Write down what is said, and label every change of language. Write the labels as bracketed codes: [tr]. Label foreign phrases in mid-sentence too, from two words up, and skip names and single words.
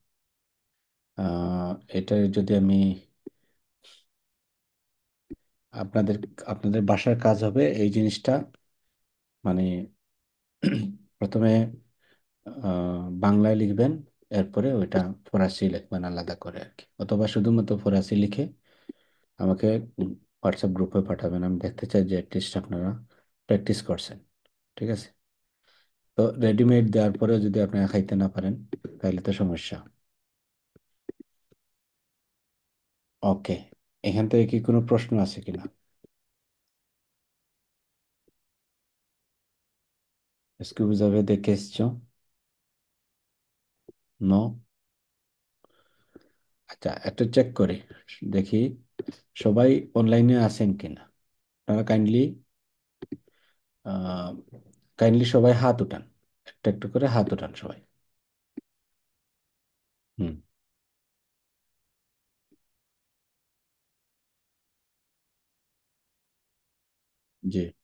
[bn] এটা যদি আমি আপনাদের, আপনাদের বাসার কাজ হবে এই জিনিসটা, মানে প্রথমে বাংলায় লিখবেন, এরপরে ওইটা ফরাসি লিখবেন আলাদা করে আর কি, অথবা শুধুমাত্র ফরাসি লিখে আমাকে হোয়াটসঅ্যাপ গ্রুপে পাঠাবেন, আমি দেখতে চাই যে অ্যাটলিস্ট আপনারা প্র্যাকটিস করছেন, ঠিক আছে। তো রেডিমেড দেওয়ার পরেও যদি আপনারা খাইতে না পারেন তাহলে তো সমস্যা। ওকে, এখান থেকে কি কোনো প্রশ্ন আছে কিনা? [fr] Est-ce que vous avez des questions? Non? [bn] আচ্ছা, একটা চেক করি, দেখি সবাই অনলাইনে আছেন কিনা। আপনারা কাইন্ডলি সবাই হাত উঠান, একটা একটা করে হাত উঠান সবাই। হুম। জি।